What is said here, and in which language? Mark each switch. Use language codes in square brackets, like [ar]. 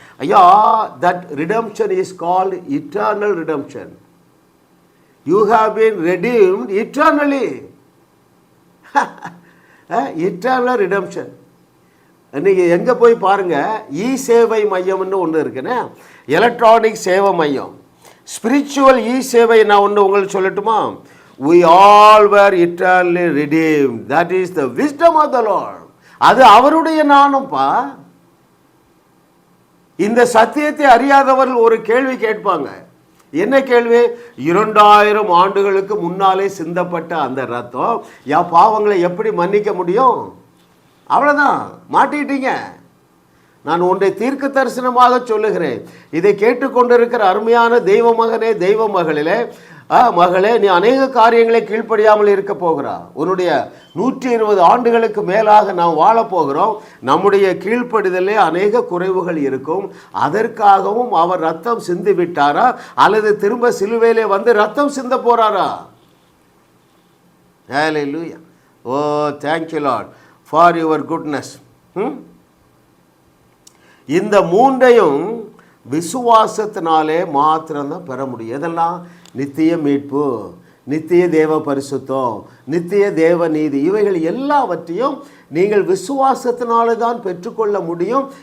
[ta] ஐயா, [en] that redemption is called eternal redemption. You have been redeemed eternally. Eternal redemption. [ta] இன்னைக்கு எங்க போய் பாருங்க, இ சேவை மையம்னு ஒன்று இருக்குன்னு, எலக்ட்ரானிக் சேவை மையம், ஸ்பிரிச்சுவல் இ சேவை. நான் ஒன்று உங்களுக்கு சொல்லட்டுமா? [en] We all were eternally redeemed. That is the wisdom of the Lord. [ta] அது அவருடைய ஞானம்ப்பா. இந்த சத்தியத்தை அறியாதவர்கள் ஒரு கேள்வி கேட்பாங்க. என்ன கேள்வி? 2000 ஆண்டுகளுக்கு முன்னாலே சிந்தப்பட்ட அந்த ரத்தம் என் பாவங்களை எப்படி மன்னிக்க முடியும்? அவ்வளோதான், மாட்டிட்டீங்க. நான் ஒன்றை தீர்க்க தரிசனமாக சொல்லுகிறேன். இதை கேட்டுக்கொண்டிருக்கிற அருமையான தெய்வ மகனே, தெய்வ மகளே, நீ அநேக காரியங்களை கீழ்ப்படியாமல் இருக்க போகிறா. உன்னுடைய 120 ஆண்டுகளுக்கு மேலாக நாம் வாழப்போகிறோம். நம்முடைய கீழ்ப்படிதலே அநேக குறைவுகள் இருக்கும். அதற்காகவும் அவர் ரத்தம் சிந்தி விட்டாரா, அல்லது திரும்ப சிலுவையிலே ரத்தம் சிந்த போறாரா? ஹல்லேலூயா! [en] Oh, thank you Lord for your goodness. [ta] இந்த மூன்றையும் விசுவாசத்தினாலே மாத்திரம்தான் பெற முடியும். எதெல்லாம்? நித்திய மீட்பு, நித்திய தேவ பரிசுத்தம், நித்திய தேவ நீதி, இவைகள் எல்லாவற்றையும் நீங்கள் விசுவாசத்தினாலே தான் பெற்றுக்கொள்ள முடியும்.